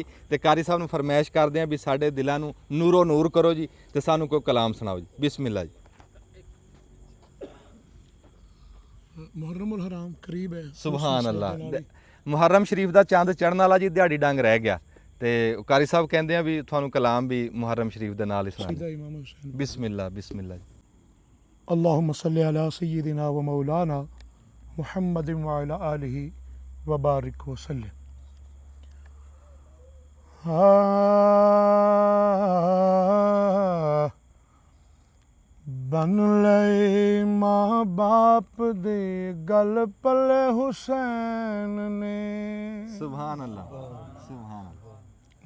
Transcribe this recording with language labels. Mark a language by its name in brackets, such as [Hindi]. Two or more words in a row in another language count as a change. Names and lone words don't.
[Punjabi] ਤੇ ਕਾਰੀ ਸਾਹਿਬ ਨੂੰ ਫਰਮਾਇਸ਼ ਕਰਦੇ ਆ ਵੀ ਸਾਡੇ ਦਿਲਾਂ ਨੂੰ ਨੂਰੋ ਨੂਰ ਕਰੋ ਜੀ, ਤੇ ਸਾਨੂੰ ਕੋਈ ਕਲਾਮ ਸੁਣਾਓ ਜੀ। ਬਿਸਮਿਲ੍ਲਾ ਜੀ। ਮੁਹਰਰਮ ਹਰਾਮ ਕਰੀਬ ਹੈ। [Arabic] سبحان الله. [Punjabi] ਮੁਹਰਮ ਸ਼ਰੀਫ ਦਾ ਚੰਦ ਚੜਨ ਵਾਲਾ ਜੀ ਦਿਹਾੜੀ ਡੰਗ ਰਹਿ ਗਿਆ ਤੇ ਕਾਰੀ ਸਾਹਿਬ ਕਹਿੰਦੇ ਆ ਵੀ ਤੁਹਾਨੂੰ ਕਲਾਮ ਵੀ ਮੁਹਰਮ ਸ਼ਰੀਫ ਦੇ ਨਾਲ ਹੀ ਸੁਣਾ ਸੀਦਾ ਇਮਾਮ ਹੁਸੈਨ। ਬਿਸਮਿਲ੍ਲਾ ਬਿਸਮਿਲ੍ਲਾ ਜੀ। [Arabic] اللهم صل على سيدنا ومولانا محمد وعلى آله وبارك وسلم. [Punjabi] ਬਨ ਲਈ ਮਾਂ ਬਾਪ ਦੇ ਗਲ ਪਲੇ ਹੁਸੈਨ ਨੇ। [Arabic] سبحان الله سبحان الله.